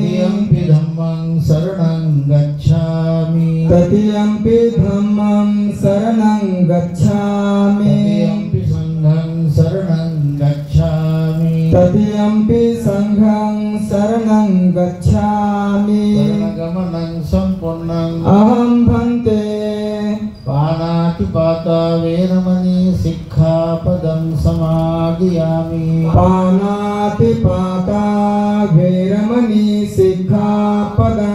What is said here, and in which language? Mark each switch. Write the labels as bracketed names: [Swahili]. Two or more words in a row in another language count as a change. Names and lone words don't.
[Pali] तृतीयंपि धम्मं शरणं गच्छामि। तृतीयंपि धम्मं शरणं गच्छामि। तृतीयंपि संघं शरणं गच्छामि। तृतीयंपि संघं शरणं गच्छामि। शरणगमनं सम्पूर्णं। अहं भन्ते पानातिपाता वेरमणि सिक्खापदं समादयामि। पानातिपाता वेरमणि सिक्खापदं